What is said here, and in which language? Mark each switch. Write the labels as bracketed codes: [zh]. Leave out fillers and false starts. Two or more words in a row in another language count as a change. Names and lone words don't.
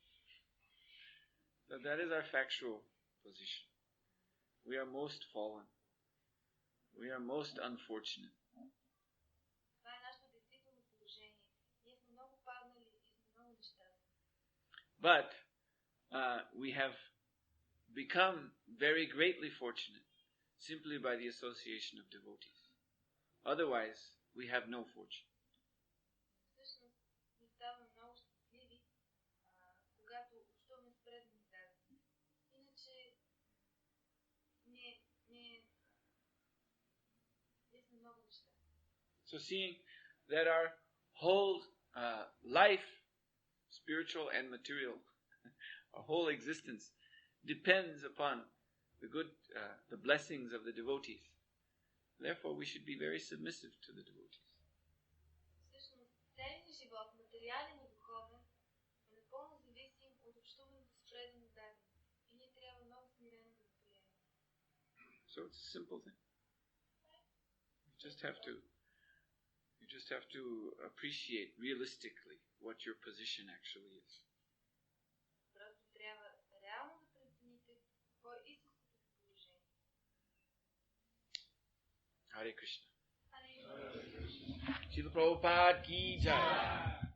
[en] So that is our factual position. We are most fallen. We are most unfortunate. [bg] Това е нашето действително положение. Ние сме много паднали и сме много нещастни. [en] But we have become very greatly fortunate simply by the association of devotees. Otherwise, we have no fortune. [bg] Всъщност, ние ставаме много щастливи, когато общуваме с преданни дарби. Иначе, ние сме много нещастни. [en] So seeing that our whole life, spiritual and material, our whole existence depends upon the blessings of the devotees. Therefore, we should be very submissive to the devotees. [bg] Всъщност, целият живот, материален и духовен, е напълно зависим от общуването с преданни дарби. И ние трябва много смирено да го приемем. [en] So it's a simple thing. You just have to appreciate realistically what your position actually is. [bg] Просто трябва реално да прецените какво е истинското положение. [en] Hare Krishna. Hare Krishna. [hi] Srila Prabhupada ki jai.